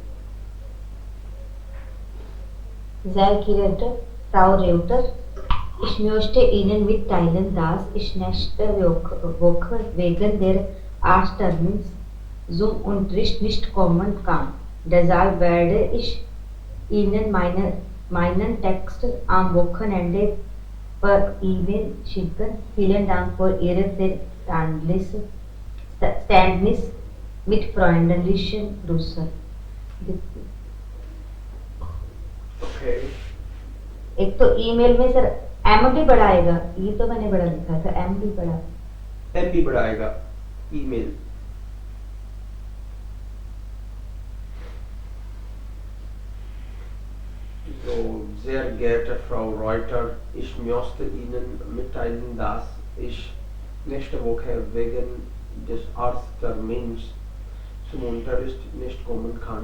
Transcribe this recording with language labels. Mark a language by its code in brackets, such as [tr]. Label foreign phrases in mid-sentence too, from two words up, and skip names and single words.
[de] Sehr geehrte Frau Reuter, ich möchte Ihnen mitteilen, dass ich nächste Woche wegen der Arzttermins zum Unterricht nicht kommen kann. Deshalb werde ich Ihnen meinen Text am Wochenende per E-Mail schicken. Vielen Dank für Ihre Verständnis. Mit freundlichen Grüßen. Okay. [hi] एक तो ईमेल में सर एम भी बड़ा आएगा, ये तो मैंने बड़ा लिखा था, एम भी बड़ा। एम भी बड़ा आएगा ईमेल। [de] So, sehr geehrte Frau Reuter, ich möchte Ihnen mitteilen, dass ich nächste Woche wegen des Arzttermins zum Unterricht nicht kommen kann.